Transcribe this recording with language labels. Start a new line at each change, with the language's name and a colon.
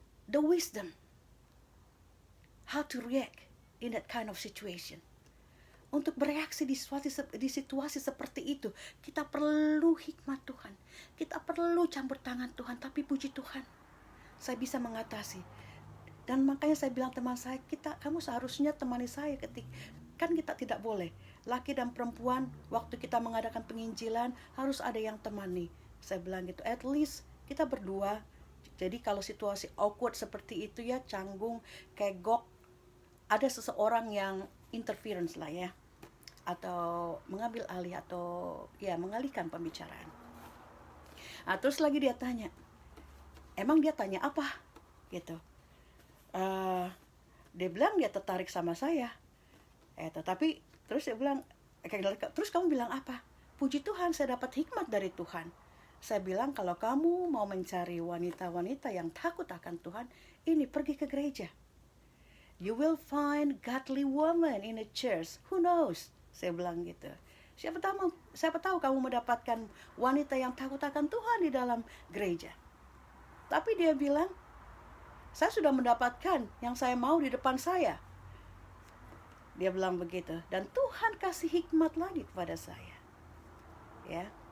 English: The wisdom, how to react in that kind of situation.
Indonesian: Untuk bereaksi di situasi seperti itu, kita perlu hikmat Tuhan. Kita perlu campur tangan Tuhan, tapi puji Tuhan, saya bisa mengatasi. Dan makanya saya bilang teman saya, kamu seharusnya temani saya kan kita tidak boleh. Laki dan perempuan, waktu kita mengadakan penginjilan, harus ada yang temani. Saya bilang gitu,
English: at least
Indonesian: kita berdua. Jadi kalau situasi awkward seperti itu ya, canggung, kegok, ada seseorang yang interference lah ya, atau mengambil alih atau ya mengalihkan pembicaraan. Terus lagi dia tanya, emang dia tanya apa? Gitu. Dia bilang dia tertarik sama saya. Tetapi terus dia bilang, terus kamu bilang apa? Puji Tuhan, saya dapat hikmat dari Tuhan. Saya bilang, kalau kamu mau mencari wanita-wanita yang takut akan Tuhan, ini pergi ke gereja.
English: You will find godly woman in a church. Who knows?
Indonesian: Saya bilang gitu. Siapa tahu kamu mendapatkan wanita yang takut akan Tuhan di dalam gereja. Tapi dia bilang, saya sudah mendapatkan yang saya mau di depan saya. Dia bilang begitu. Dan Tuhan kasih hikmat lagi kepada saya. Ya.